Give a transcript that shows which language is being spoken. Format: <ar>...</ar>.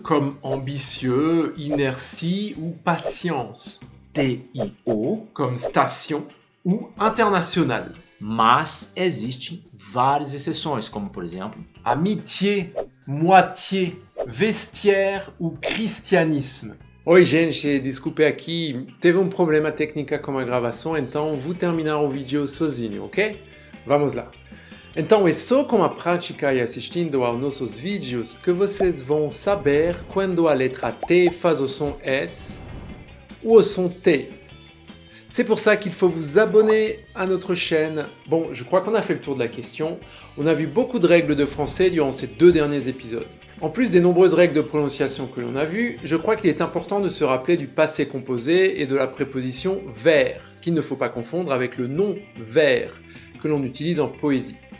<fr>comme ambitieux, inertie ou patience. T-I-O, comme station ou international.</fr> <pt>Mas existem várias exceções, como por exemplo,</pt> <fr>amitié, moitié, vestiaire ou christianisme.</fr> <pt>Oi, gente, desculpe aqui, teve um problema técnico com a gravação, então vou terminar o vídeo sozinho, ok? Vamos lá. Então é só com a prática e assistindo aos nossos vídeos que vocês vão saber quando a letra T faz o som S ou o som T.</pt> <fr>C'est pour ça qu'il faut vous abonner à notre chaîne. Bon, je crois qu'on a fait le tour de la question. On a vu beaucoup de règles de français durant ces 2 derniers épisodes. En plus des nombreuses règles de prononciation que l'on a vues, je crois qu'il est important de se rappeler du passé composé et de la préposition vers, qu'il ne faut pas confondre avec le nom vers, que l'on utilise en poésie.</fr>